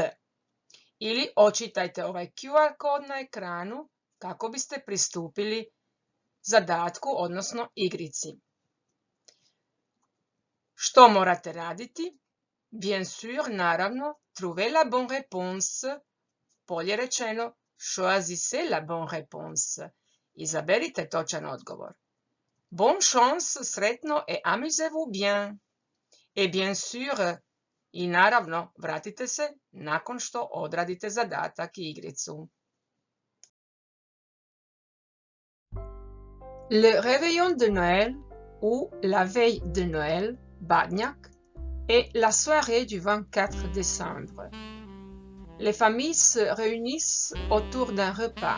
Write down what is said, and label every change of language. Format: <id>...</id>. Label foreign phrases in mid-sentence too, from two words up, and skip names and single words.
<hr>Ili očitajte ovaj QR kod na ekranu kako biste pristupili zadatku, odnosno igrici. Što morate raditi?</hr> <fr>Bien sûr, naravno, trouvez la bonne réponse.</fr> <hr>Bolje rečeno,</hr> <fr>choisissez la bonne réponse.</fr> <hr>Izaberite točan odgovor.</hr> <fr>Bonne chance, sretno et amusez-vous bien. Et bien sûr,</fr> <hr>i naravno, vratite se nakon što odradite zadatak i igricu.</hr> <fr>Le réveillon de Noël ou la veille de Noël, Badnjak, est la soirée du 24 décembre. Les familles se réunissent autour d'un repas.</fr>